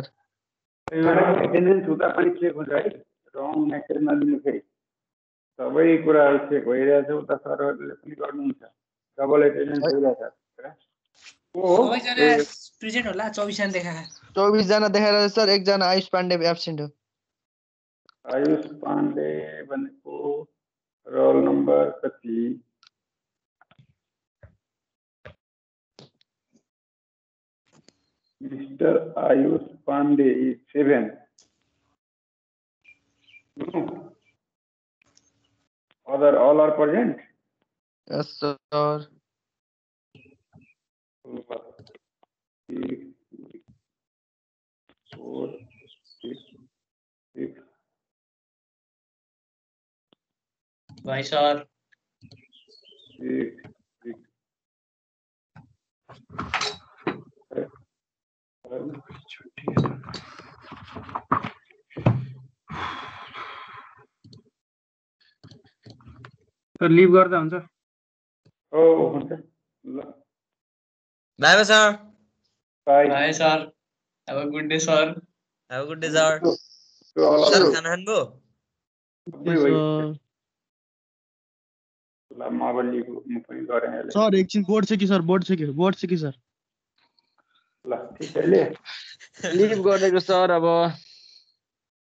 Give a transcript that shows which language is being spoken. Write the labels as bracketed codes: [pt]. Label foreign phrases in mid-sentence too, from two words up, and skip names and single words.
[ne] एटेन्डेन्स हुँदा पनि चेक हुन्छ है [en] wrong message [ne] नदिनु फेरि सबै कुराहरु चेक भइरहेछ उता सरहरुले पनि गर्नुहुन्छ [en] double attendance [ne] भइरहेछ। सबैजना प्रेजेन्ट होला 24 जना देखा 24 जना देखाएर सर एकजना आयुष पाण्डे एब्सेन्ट हो। आयुष पाण्डे भनेको रोल नम्बर कति? [en] Mr. Ayush Pandey is 7. No. Other all are present? Yes sir. 4, 6. [ne] भाई सर 6. सर लिभ गर्दा हुन्छ? ओ हुन्छ ल [en] Bye sir. Bye sir. Have a good day sir. Have a good day sir. [ne] सर खाना खानुभयो? ल म अब लिभ म पनि गरे अहिले। सर एकछिन बोर्ड छ कि सर बोर्ड छ कि सर। ल [hi] ठीक है [ne] ले लिभ गरेको सर अब।